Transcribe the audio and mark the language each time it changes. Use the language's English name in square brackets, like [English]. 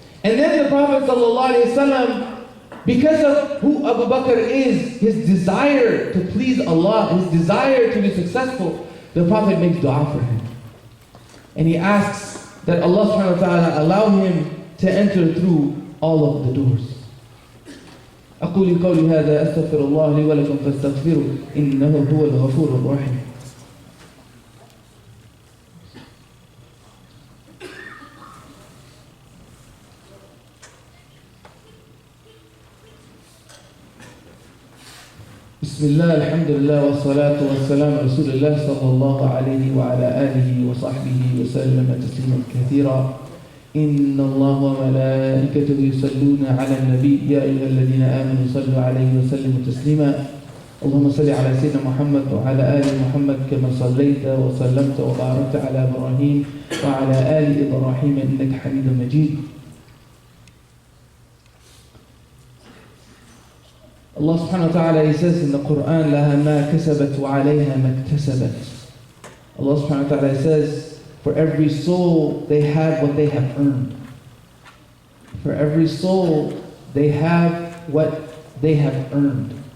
[English] And then the Prophet ﷺ, because of who Abu Bakr is, his desire to please Allah, his desire to be successful, the Prophet makes dua for him. And he asks that Allah subhanahu wa ta'ala allow him to enter through all of the doors. [Arabic] أقول قولي هذا أستغفر الله لي ولكم فاستغفروا إنه هو الغفور الرحيم. بسم الله الحمد لله والصلاة والسلام على رسول الله صلى الله عليه وعلى آله وصحبه وسلم تسليما كثيرا. إن الله وملائكته يصلون على النبي يا أيها الذين آمنوا صلوا عليه وسلموا تسليما. اللهم صل على سيدنا محمد وعلى آل محمد كما صليت وسلمت وباركت على إبراهيم وعلى آل إبراهيم إنك حميد مجيد. [English] Allah subhanahu wa ta'ala, He says in the Quran, [Arabic] لَهَا مَا كَسَبَتْ وَعَلَيْهَا مَا اكْتَسَبَتْ. [English] Allah subhanahu wa ta'ala says, for every soul they have what they have earned. For every soul they have what they have earned.